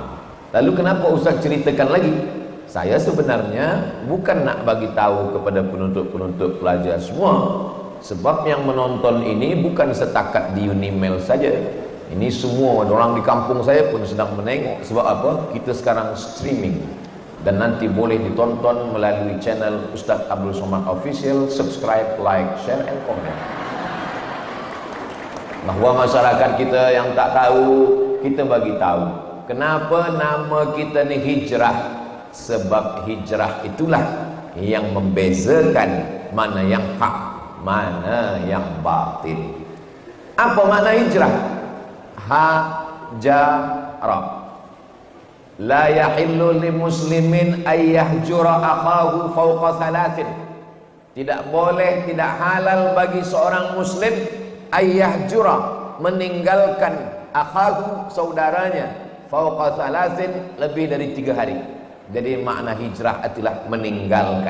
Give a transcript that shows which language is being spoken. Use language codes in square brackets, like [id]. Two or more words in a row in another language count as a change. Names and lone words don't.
[ms] Lalu kenapa Ustaz ceritakan lagi? Saya sebenarnya bukan nak bagi tahu kepada penuntut-penuntut pelajar semua, sebab yang menonton ini bukan setakat di Unimel saja. Ini semua orang di kampung saya pun sedang menengok. Sebab apa? Kita sekarang streaming dan nanti boleh ditonton melalui channel Ustaz Abdul Somad Official. [en] Subscribe, like, share, and comment. [ms] Bahawa masyarakat kita yang tak tahu, kita bagi tahu. Kenapa nama kita ni hijrah? Sebab hijrah itulah yang membezakan mana yang hak, mana yang batil. Apa makna hijrah? Hajara. [ar] La yahillu li muslimin ay yahjura akhahu fawqa thalathin. [ms] Tidak boleh, tidak halal bagi seorang muslim [ar] ay yahjura, [ms] meninggalkan akhahu, saudaranya, [ar] fawqa thalathin, [ms] lebih dari 3 hari. Jadi makna hijrah itulah meninggalkan.